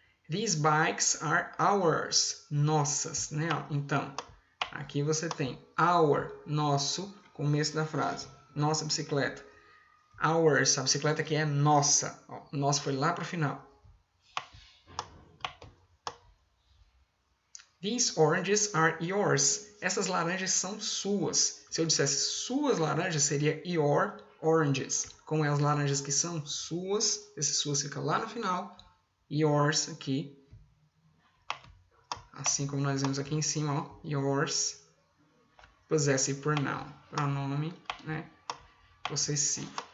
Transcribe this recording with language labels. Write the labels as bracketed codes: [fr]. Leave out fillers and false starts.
[en] These bikes are ours. [pt] Nossas, né? Então, aqui você tem our, nosso, começo da frase. Nossa bicicleta. Ours, a bicicleta que é nossa. Ó, nossa foi lá para o final. [en] These oranges are yours. [pt] Essas laranjas são suas. Se eu dissesse suas laranjas, seria [en] your oranges. [pt] Como é as laranjas que são suas, esse suas fica lá no final. Yours aqui. Assim como nós vemos aqui em cima, ó. Yours. Possessive pronoun. Pronome, né? Possessivo.